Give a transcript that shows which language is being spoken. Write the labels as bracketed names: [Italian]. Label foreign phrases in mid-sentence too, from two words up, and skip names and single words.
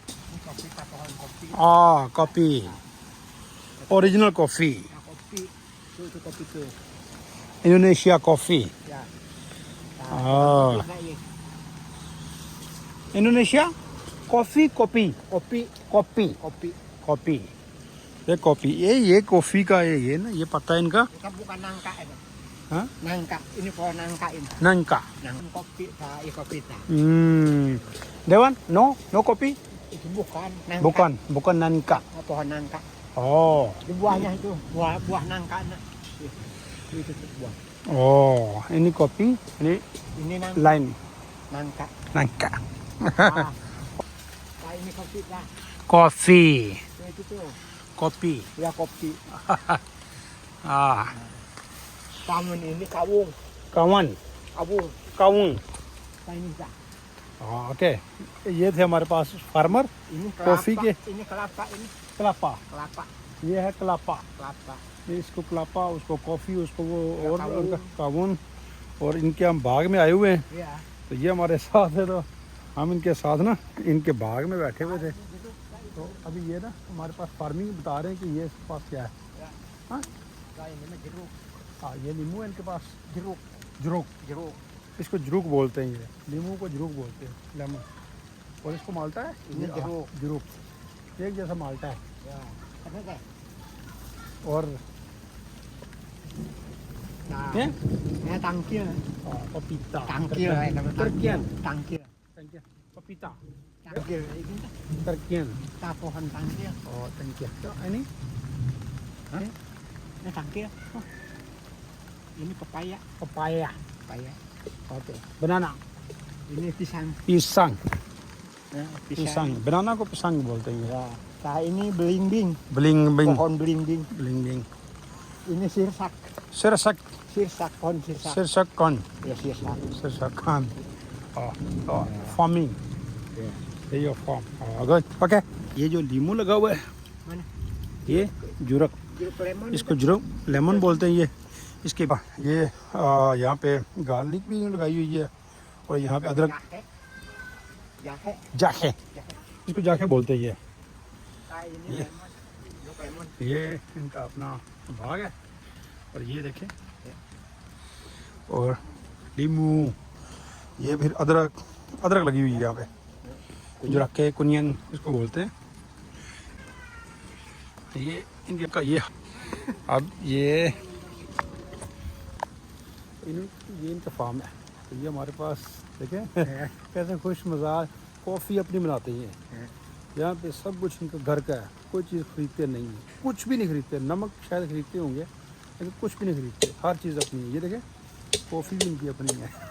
[Indonesian] Kopi pohon kopi. [English] coffee. Original coffee. [Indonesian] Nah, kopi. Itu kopi tuh. [English] Indonesia coffee. [Indonesian] Ya. [English] Oh. Indonesia coffee [Indonesian] Kopi. [Hindi] ये कॉफी ये कॉफी का ये ना ये पता है इनका [Indonesian] Kita bukan nangka ini. [Hindi] हाँ [Indonesian] Nangka. Ini pohon nangka ini. नंका Nangka kopi, kopi ta. देवन नो कॉफी Itu bukan nangka. bukan नंका Pohon nangka. oh Di buahnya itu, buah nangka. Itu buah. oh ini कॉफी Ini nangka. लाइन Nangka. नंका Nah, ini kopi lah. [English] कॉफी [Indonesian] Itu tuh. [English] कॉफी [Sundanese] Ya kopi. Kamun ini kawung. कावन Kawung. Ini dah. [Hindi] ओके ये थे हमारे पास फार्मर [Indonesian] Ini Kopi kelapa. ke? Ini kelapa ini. कलापा Kelapa. [Hindi] ये है कलापा [Indonesian] Kelapa. [Hindi] इसको कलापा उसको कॉफी उसको वो और [Sundanese] कावून। [Hindi] उनका कावून और इनके हम बाग में आए हुए हैं [Indonesian] Ya. [Hindi] तो ये हमारे साथ है तो हम इनके साथ ना इनके बाग में बैठे हुए थे तो अभी ये ना हमारे पास फार्मिंग बता रहे हैं कि ये इसके पास क्या है हाँ [Sundanese] Ini mah jeruk. [Hindi] हाँ ये नींबू है इनके पास [Indonesian] Jeruk. जुरुक Jeruk. [Hindi] इसको जुरुक बोलते हैं ये नींबू को जुरुक बोलते हैं लेमन और इसको माल्टा है ये जुरुक। जुरुक एक जैसा माल्टा है [Indonesian] Ya. Ada deh. [Hindi] और [Indonesian] Nah. [Hindi] ये [Indonesian] Tangkil. [Hindi] पपीता [Indonesian] Tangkil. तरकियन Tangkil. [Hindi] पपीता [Indonesian] Tangkil. Ini तरकियन tak pohon tangkil. [Hindi] और तंकिया तो ini [Indonesian] Ini tangkil. Oh. Ini pepaya. papaya Pepaya. [English] okay banana [Indonesian] Ini pisang. pisang Ya, [Hindi] pisang बनाना को pisang बोलते हैं [Indonesian] Ya. Nah, ini belimbing. bling bling Pohon belimbing. bling bling Ini sirsak. सिरसक Pohon sirsak. [Hindi] सिरसक कौन [Indonesian] Ya, sirsak. सिरसक खान फार्मिंग Ya. [Hindi] ये [English] your farm good okay [Hindi] ये जो लीमू लगा हुआ है [Indonesian] Mana? [Hindi] ये जुरक [Indonesian] Jeruk lemon. [Hindi] इसको [Indonesian] jeruk lemon [Hindi] बोलते हैं ये इसके बाद ये यहाँ पे गार्लिक भी लगाई हुई है और यहाँ पे अदरक [Indonesian] Jahe. Jahe. [Hindi] जाखे इसको जाखे बोलते हैं ये [Indonesian] Nah, ini Iya. lemon. Jeruk lemon. [Hindi] ये इनका अपना बाग है और ये देखें और लीमू ये फिर अदरक लगी हुई है यहाँ पे जो रखे कुनियन इसको बोलते हैं ये इनके का ये अब ये इनका फार्म है तो ये हमारे पास देखें कैसे खुश मजाज कॉफ़ी अपनी बनाते हैं यहाँ पे सब कुछ इनका घर का है कोई चीज़ खरीदते नहीं है कुछ भी नहीं खरीदते नमक शायद खरीदते होंगे लेकिन कुछ भी नहीं खरीदते हर चीज़ अपनी है ये देखें कॉफ़ी भी इनकी अपनी है